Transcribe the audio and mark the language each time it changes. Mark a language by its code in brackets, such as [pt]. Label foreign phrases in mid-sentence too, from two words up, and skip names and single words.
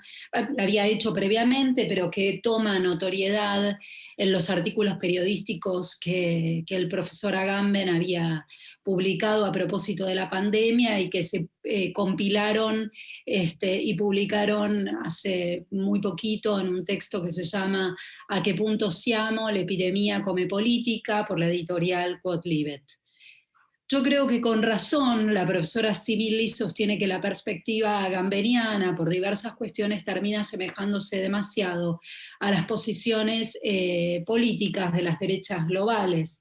[es] La había hecho previamente, pero que toma notoriedad en los artículos periodísticos que el profesor Agamben había publicado a propósito de la pandemia y que se compilaron y publicaron hace muy poquito en un texto que se llama ¿A qué punto siamo? L'epidemia come politica, por la editorial Quodlibet. Yo creo que con razón la profesora Stimilli sostiene que la perspectiva agambeniana, por diversas cuestiones, termina asemejándose demasiado a las posiciones políticas de las derechas globales.